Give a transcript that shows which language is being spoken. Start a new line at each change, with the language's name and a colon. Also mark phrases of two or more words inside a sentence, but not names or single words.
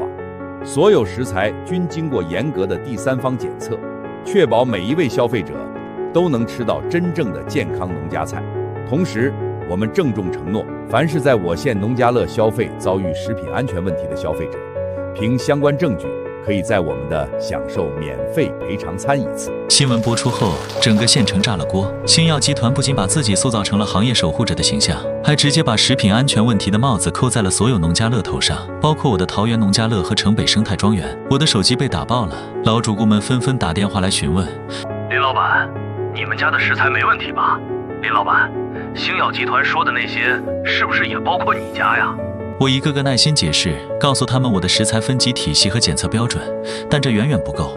Chinese: 所有食材均經過嚴格的第三方檢測，確保每一位消費者都能吃到真正的健康農家菜。同時，我們鄭重承諾，凡是在我縣農家樂消費遭遇食品安全問題的消費者，憑相關證據可以在我们的享受免费赔偿餐一次。新闻播出后，整个县城炸了锅。星耀集团不仅把自己塑造成了行业守護者的形象，還直接把食品安全問題的帽子扣在了所有農家樂頭上，包括我的桃園農家樂和城北生態莊園。我的手機被打爆了，老主顧們紛紛打電話來詢問： 林老闆，你們家的食材沒問題吧？林老闆，星耀集團說的那些是不是也包括你家呀？我一個個耐心解釋，告訴他們我的食材分級體系和檢測標準，但這遠遠不夠。